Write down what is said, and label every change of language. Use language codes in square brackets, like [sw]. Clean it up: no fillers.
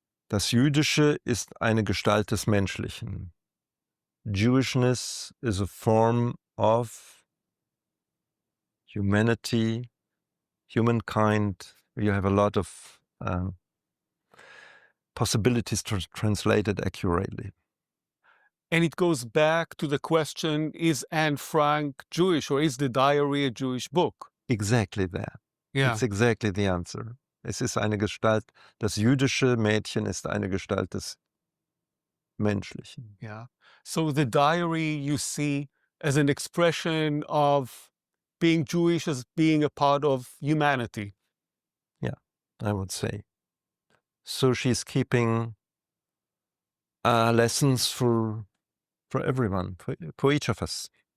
[de] Das Jüdische ist eine Gestalt des Menschlichen. [en] Jewishness is a form of humanity, humankind. You have a lot of possibilities to translate it accurately. And it goes back to the question, is Anne Frank Jewish, or is the diary a Jewish book? Exactly that. Yeah. It's exactly the answer. [de] Es ist eine Gestalt, das jüdische Mädchen ist eine Gestalt des Menschlichen. [en] Yeah. So the diary you see as an expression of being Jewish, as being a part of humanity. Yeah, I would say. So she's keeping lessons for everyone, for each of us.